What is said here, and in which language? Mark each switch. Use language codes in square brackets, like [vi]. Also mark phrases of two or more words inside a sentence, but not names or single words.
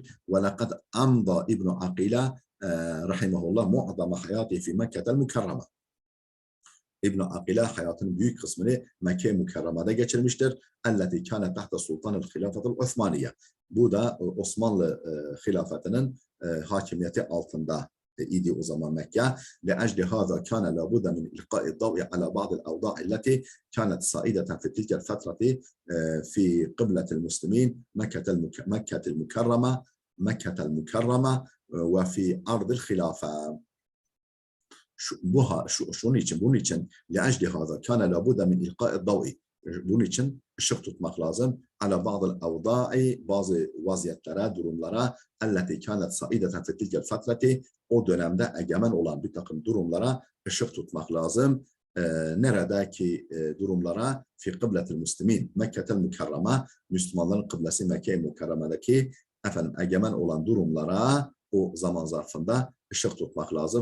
[ar] ولقد أمضى ابن عقيلة رحمه الله معظم حياته في مكة المكرمة. [tr] İbn Akila hayatının büyük kısmını Mekke Mükerreme'de geçirmiştir. [ar] التي كانت تحت سلطان الخلافة العثمانية. [tr] Bu da Osmanlı hilafetinin hakimiyeti altında idi o zaman Mekke. [ar] لأجل هذا كان لابد من إلقاء الضوء على بعض الأوضاع التي كانت صائدة في تلك الفترة في قبلة المسلمين مكة المكرمة وفي أرض الخلافة. [tr] Bunun için [ar] لأجل هذا كان لابد من إلقاء الضوء. [tr] Bunun için ışık tutmak lazım. [ar] على بعض الأوضاع, [tr] bazı vaziyetlere, durumlara, [ar] التي كانت سائدة في تلك الفترة, [tr] o dönemde egemen olan bir takım durumlara ışık tutmak lazım. Neredeki durumlara [ar] في قبلة المسلمين مكة المكرمة, [tr] Müslümanların kıblesi Mekke-i Mükerreme'deki egemen olan durumlara o zaman zarfında ışık tutmak lazım.